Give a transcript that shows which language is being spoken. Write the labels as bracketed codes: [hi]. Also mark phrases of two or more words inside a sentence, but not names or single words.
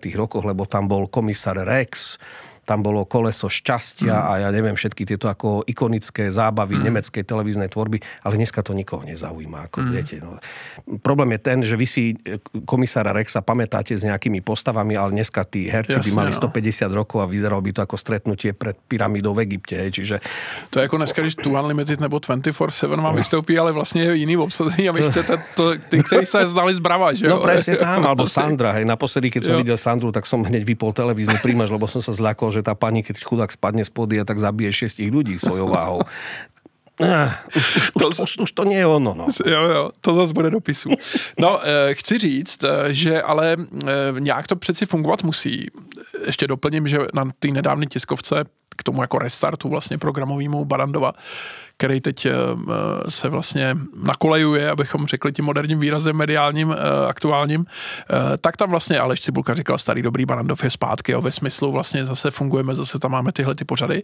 [sk] rokoch, lebo tam bol komisár Rex, tam bolo Koleso šťastia a ja neviem, všetky tieto ako ikonické zábavy nemeckej televíznej tvorby, ale dneska to nikoho nezaujíma. Ako viete, no. Problém je ten, že vy si komisára Rexa pamätáte s nejakými postavami, ale dneska tí herci by mali 150 rokov a vyzeralo by to ako stretnutie pred pyramidou v Egypte. Čiže... [cs] To je jako dneska, když tu Unlimited nebo 24/7 vám vystoupí, ale vlastně je jiný obsazení a vy chcete ty, kteří se znali z Brava, že jo? [sk] No presne tam, alebo Sandra. Hej. Naposledy, keď som videl Sandru, tak som hneď vypol televízny príjimač, lebo som sa zľakol, že tá pani, keď chudák spadne z pódia, tak zabije 6 ľudí svojou váhou. Už to nie je ono. No. [cs] Jo, to zase bude dopisu. No, chci říct, že ale nějak to přeci fungovat musí. Ještě doplním, že na té nedávné tiskovce k tomu jako restartu vlastně programovýmu Barrandova, který teď se vlastně nakolejuje, abychom řekli tím moderním výrazem mediálním, aktuálním, tak tam vlastně Aleš Cibulka říkal, starý dobrý Barrandov je zpátky, ve smyslu vlastně zase fungujeme, zase tam máme tyhle ty pořady.